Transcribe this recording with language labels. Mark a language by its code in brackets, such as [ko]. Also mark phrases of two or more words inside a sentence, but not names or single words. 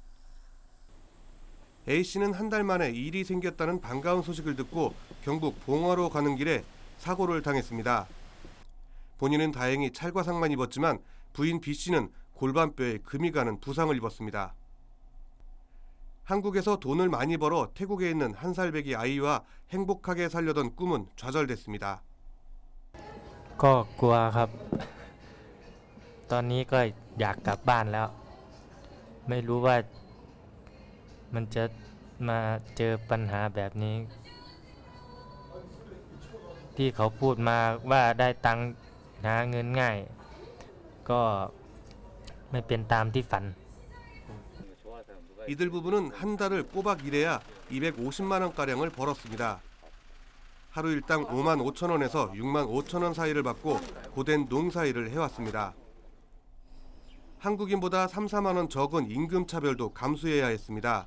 [ko] A씨는 한 달 만에 일이 생겼다는 반가운 소식을 듣고 경북 봉화로 가는 길에 사고를 당했습니다. 본인은 다행히 찰과상만 입었지만 부인 B씨는 골반뼈에 금이 가는 부상을 입었습니다. 한국에서 돈을 많이 벌어 태국에 있는 한 살 배기 아이와 행복하게 살려던 꿈은 좌절됐습니다. [th] ก็กลัวครับตอนนี้ก็อยากกลับบ้านแล้วไม่รู้ว่ามันจะมาเจอปัญหาแบบนี้ที่เขาพูดมาว่าได้ตังค์หาเงินง่ายก็ไม่เป็นตามที่ฝัน [ko] 이들 부부는 한 달을 꼬박 일해야 250만 원가량을 벌었습니다. 하루 일당 5만 5천 원에서 6만 5천 원 사이를 받고 고된 농사일을 해왔습니다. 한국인보다 3, 4만 원 적은 임금 차별도 감수해야 했습니다.